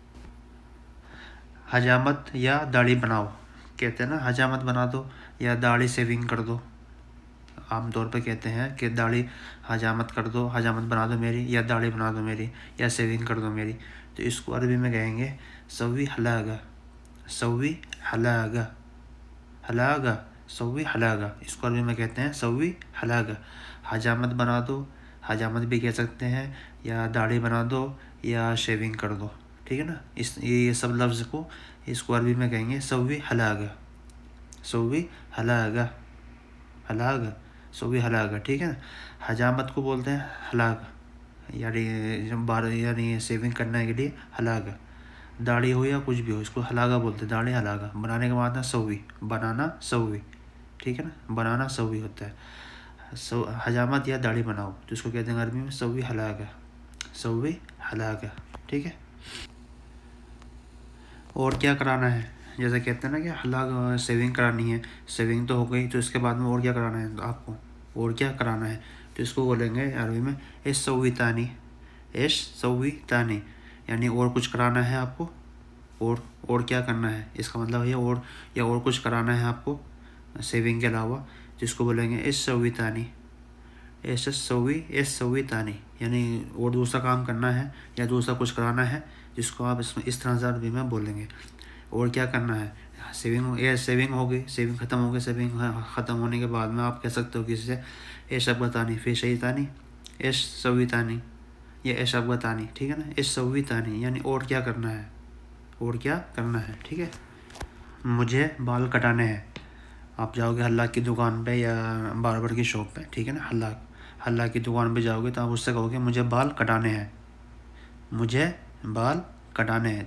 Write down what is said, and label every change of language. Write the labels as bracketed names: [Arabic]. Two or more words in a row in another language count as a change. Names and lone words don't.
[Urdu] حجامت یا داڑھی بناؤ، کہتے ہیں نا حجامت بنا دو یا داڑھی سیونگ کر دو۔ عام طور پہ کہتے ہیں کہ داڑھی حجامت کر دو، حجامت بنا دو میری، یا داڑھی بنا دو میری، یا سیونگ کر دو میری۔ تو اس کو عربی میں کہیں گے [Arabic] سوی حلاقہ، سوی حلاقہ، حلاقہ، سوی حلاقہ، [Urdu] اس کو عربی میں کہتے ہیں [Arabic] سوی حلاقہ۔ [Urdu] حجامت بنا دو، حجامت بھی کہہ سکتے ہیں، یا داڑھی بنا دو یا شیونگ کر دو، ٹھیک ہے نا۔ یہ سب لفظ کو اس کو عربی میں کہیں گے [Arabic] سوی حلاقہ، سوی حلاقہ، حلاقہ، سوی حلاقہ، [Urdu] ٹھیک ہے نا۔ حجامت کو بولتے ہیں حلاقہ، یعنی سیونگ کرنے کے لیے حلاقہ۔ داڑھی ہو یا کچھ بھی ہو، اس کو حلاقہ بولتے ہیں، داڑھی حلاقہ۔ بنانے کا معنی سوی، بنانا سوی، ٹھیک ہے نا، بنانا سوی ہوتا ہے۔ حجامت یا داڑھی بناؤ تو اس کو کہتے ہیں عربی میں [Arabic] سوی حلاقہ، سوی حلاقہ، [Urdu] ٹھیک ہے۔ اور کیا کرانا ہے؟ جیسے کہتے ہیں نا کہ حلاق سیونگ کرانی ہے، سیونگ تو ہو گئی، تو اس کے بعد میں اور کیا کرانا ہے آپ کو؟ اور کیا کرانا ہے؟ تو اس کو بولیں گے عربی میں [Arabic] ایش سوی تانی، ایش سوی تانی، [Urdu] یعنی اور کچھ کرانا ہے آپ کو، اور کیا کرنا ہے، اس کا مطلب یہ اور یا اور کچھ کرانا ہے آپ کو سیونگ کے علاوہ، جس کو بولیں گے [Arabic] ایش سوی تانی، ایش سوی، ایش سوی تانی، [Urdu] یعنی اور دوسرا کام کرنا ہے یا دوسرا کچھ کرانا ہے، جس کو آپ اس طرح سے عربی میں بولیں گے۔ اور کیا کرنا ہے؟ سیونگ ہو گئی، سیونگ ختم ہو گئی، سیونگ ختم ہونے کے بعد میں آپ کہہ سکتے ہو کسی سے [Arabic] ایش ابغتانی، فی شیء تانی، ایش سوی تانی، [Urdu] یا [Arabic] ایش ابغتانی، [Urdu] ٹھیک ہے نا۔ [Arabic] ایش سوی تانی [Urdu] یعنی اور کیا کرنا ہے، اور کیا کرنا ہے، ٹھیک ہے۔ مجھے بال کٹانے ہیں، آپ جاؤ گے حلاق کی دکان پہ یا باربر کی شاپ پہ، ٹھیک ہے نا، حلاق کی دکان پہ جاؤ گے تو آپ اس سے کہو گے مجھے بال کٹانے ہیں، مجھے بال کٹانے ہیں۔